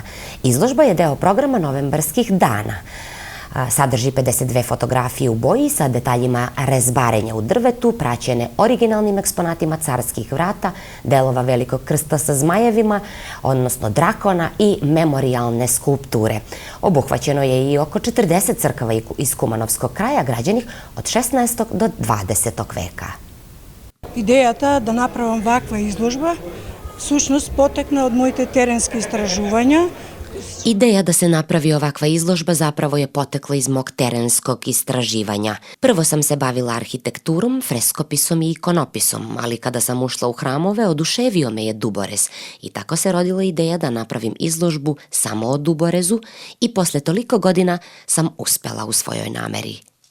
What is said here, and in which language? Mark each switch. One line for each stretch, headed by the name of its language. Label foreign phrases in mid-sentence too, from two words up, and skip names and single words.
Serbian: Izložba je deo programa Novembarskih dana. Sadrži 52 fotografije u boji sa detaljima rezbarenja u drvetu, praćene originalnim eksponatima carskih vrata, delova Velikog krsta sa zmajevima, odnosno drakona i memorijalne skulpture. Obuhvaćeno je i oko 40 crkava iz Kumanovskog kraja, građenih od 16. do 20. veka.
Macedonian: Идејата да направам ваква изложба сушност потекна од моите теренски истражувања.
Serbian: Ideja da se napravi ovakva izložba zapravo je potekla iz mog terenskog istraživanja. Prvo sam se bavila arhitekturom, freskopisom i ikonopisom, ali kada sam ušla u hramove, oduševio me je duborez i tako se rodila ideja da napravim izložbu samo o duborezu i posle toliko godina sam uspela u svojoj nameri.